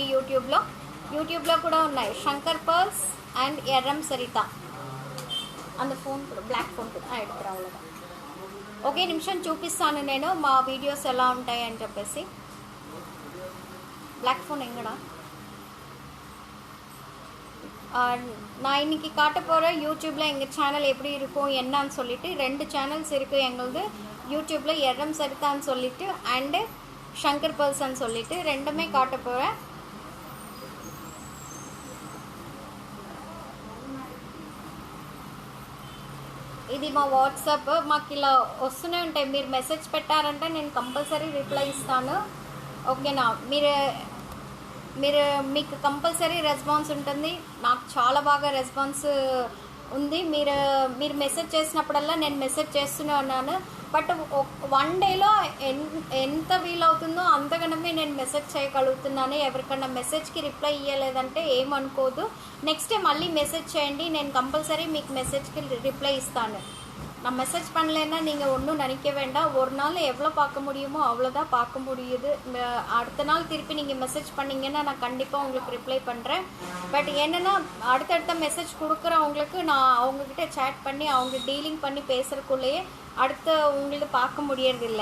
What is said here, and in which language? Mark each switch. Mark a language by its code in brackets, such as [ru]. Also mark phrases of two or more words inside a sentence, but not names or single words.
[te] యూట్యూబ్లో కూడా ఉన్నాయి శంకర్ పర్ల్స్ అండ్ ఎర్రం సరిత. అంత ఫోన్ కూడా బ్లాక్ ఫోన్ కూడా రావులుగా. ఒకే నిమిషం చూపిస్తాను నేను మా వీడియోస్ ఎలా ఉంటాయి అని చెప్పేసి. బ్లాక్ ఫోన్ ఎంగడా [ta] நான் இன்னைக்கு காட்ட போகிற யூடியூப்பில் எங்கள் சேனல் எப்படி இருக்கும் என்னன்னு சொல்லிட்டு 2 சேனல்ஸ் இருக்குது எங்களுது யூடியூப்பில். எர்ரம் சரிதான்னு சொல்லிட்டு அண்டு శంకర్ పర్ల్స్ అని சொல்லிட்டு 2மே காட்ட போகிறேன். [te] ఇది మా వాట్సాప్. మాకు ఇలా వస్తూనే ఉంటాయి. మీరు మెసేజ్ పెట్టారంటే నేను [en] compulsory reply [te] ఇస్తాను. ఓకేనా? మీకు [en] compulsory response [te] ఉంటుంది. నాకు చాలా బాగా రెస్పాన్స్ ఉంది. మీరు మెసేజ్ చేసినప్పుడల్లా నేను మెసేజ్ చేస్తూనే ఉన్నాను. బట్ 1 డేలో ఎంత వీలవుతుందో అంతగానే నేను మెసేజ్ చేయగలుగుతున్నాను. ఎవరికన్నా మెసేజ్కి రిప్లై ఇవ్వలేదంటే ఏమనుకోదు. [en] next day [te] మళ్ళీ మెసేజ్ చేయండి, నేను కంపల్సరీ మీకు మెసేజ్కి రిప్లై ఇస్తాను. [ta] நான் மெசேஜ் பண்ணலைன்னா நீங்கள் ஒன்றும் நினைக்க வேண்டாம். ஒரு நாள் எவ்வளோ பார்க்க முடியுமோ அவ்வளோதான் பார்க்க முடியுது. அடுத்த நாள் திருப்பி நீங்கள் மெசேஜ் பண்ணிங்கன்னா நான் கண்டிப்பாக உங்களுக்கு ரிப்ளை பண்ணுறேன். பட் என்னென்னா அடுத்தடுத்த மெசேஜ் கொடுக்குறவங்களுக்கு நான் அவங்கக்கிட்ட சேட் பண்ணி அவங்க டீலிங் பண்ணி பேசுகிறக்குள்ளேயே அடுத்த உங்களுக்கு பார்க்க முடியறதில்லை.